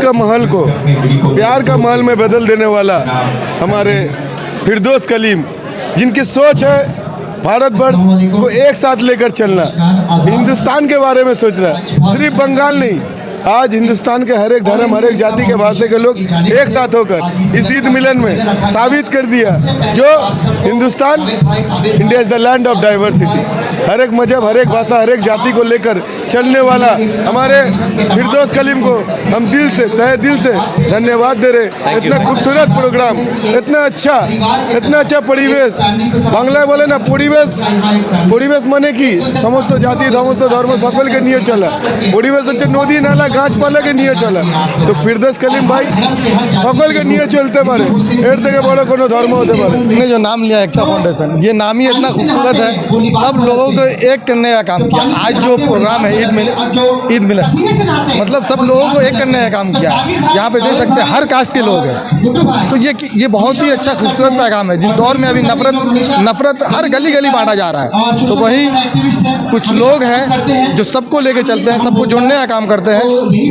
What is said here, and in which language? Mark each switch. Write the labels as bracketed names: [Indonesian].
[Hindi] का महल को प्यार का महल में बदल देने वाला हमारे फिरदौस कलीम, जिनकी सोच है भारतवर्ष को एक साथ लेकर चलना, हिंदुस्तान के बारे में सोचना, सिर्फ बंगाल नहीं, आज हिंदुस्तान के हर एक धर्म, हर एक जाति के भाषा के लोग एक साथ होकर इस ईद मिलन में साबित कर दिया जो Hindustan, [English] India is the land of diversity. [Hindi] हर एक मजहब, हर एक भाषा, हर एक जाति को लेकर चलने वाला हमारे फिरदौस कलीम को हम दिल से, तहे दिल से धन्यवाद दे रहे। इतना खूबसूरत प्रोग्राम, इतना अच्छा परिवेश, बांग्लाয় बोले ना [Bangla] পরিবেশ মানে কি সমস্ত জাতি সমস্ত ধর্ম সকলকে নিয়ে চলা, পরিবেশ হচ্ছে নদী নালা গাছপালাকে নিয়ে চলা। তো ফিরদৌস কলিম ভাই সকলকে নিয়ে চলতে পারে, এর থেকে বড় কোনো ধর্ম হতে পারে। [Hindi] ने जो नाम लिया एकता फाउंडेशन, ये नाम ही इतना खूबसूरत है, सब लोगों को एक करने का काम किया। आज जो प्रोग्राम है ईद मिलन, मतलब सब लोगों को एक करने का काम किया। यहाँ पे देख सकते हैं हर कास्ट के लोग हैं। तो ये बहुत ही अच्छा खूबसूरत पैगाम है। जिस दौर में अभी नफरत हर गली गली बांटा जा रहा है, तो वही कुछ लोग हैं जो सबको लेके चलते हैं, सबको जोड़ने का काम करते हैं।